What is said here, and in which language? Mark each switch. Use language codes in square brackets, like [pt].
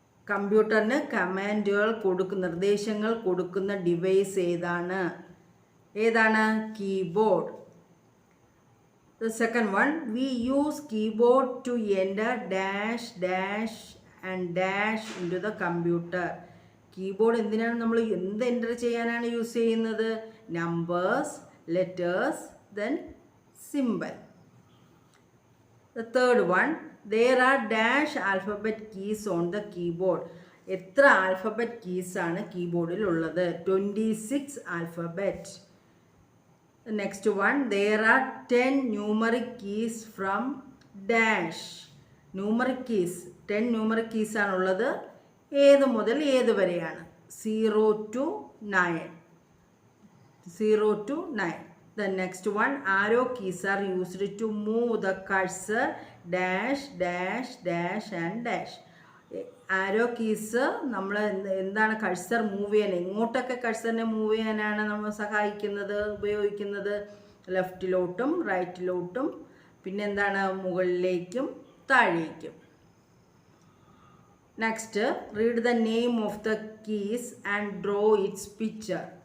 [ml] കമ്പ്യൂട്ടറിന് കമാൻഡുകൾ കൊടുക്കുന്ന, നിർദ്ദേശങ്ങൾ കൊടുക്കുന്ന ഡിവൈസ് ഏതാണ്? ഏതാണ്? Keyboard. [en] The second one, we use keyboard to enter dash dash and dash into the computer. [ml] Keyboard എന്തിനാണ് നമ്മൾ എന്ത് എൻ്റർ ചെയ്യാനാണ് യൂസ് ചെയ്യുന്നത്? [en] Numbers, letters, then symbol. The third one, there are dash alphabet keys on the keyboard. [ml] എത്ര alphabet keys ആണ് കീബോർഡിൽ ഉള്ളത്? [en] 26 alphabet. The next one, there are 10 numeric keys from dash. Numeric keys 10 numeric keys [ml] ആണുള്ളത്. ഏത് മുതൽ ഏത് വരെയാണ്? [en] 0 to 9. 0 to 9. The next one, arrow keys are used to move the cursor dash dash dash and dash. [ml] Arrow keys നമ്മൾ എന്താണ്? Cursor move ചെയ്യാൻ, എങ്ങോട്ടൊക്കെ കഴ്സറിനെ move ചെയ്യാനാണ് നമ്മൾ സഹായിക്കുന്നത്, ഉപയോഗിക്കുന്നത്? ലെഫ്റ്റിലോട്ടും റൈറ്റിലോട്ടും, പിന്നെ എന്താണ്? മുകളിലേക്കും താഴേക്കും. [en] Next, read the name of the keys and draw its picture.